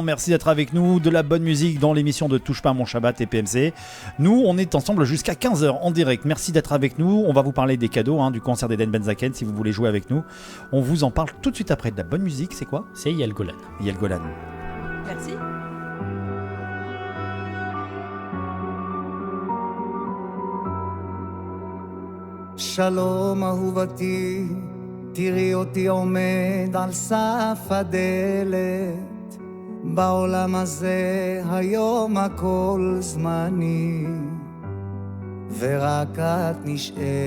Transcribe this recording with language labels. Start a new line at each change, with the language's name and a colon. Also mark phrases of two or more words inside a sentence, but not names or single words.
French: Merci d'être avec nous. De la bonne musique dans l'émission de Touche pas à mon Shabbat et PMC. Nous, on est ensemble jusqu'à 15h en direct. Merci d'être avec nous. On va vous parler des cadeaux, du concert d'Eden Benzaken si vous voulez jouer avec nous. On vous en parle tout de suite après. De la bonne musique, c'est quoi ? C'est Yael Golan. Yael Golan. Merci.
Hebrew: שלום אהובתי, תראי אותי עומד על סף הדלת. בעולם הזה היום הכל זמני, ורק את נשארת.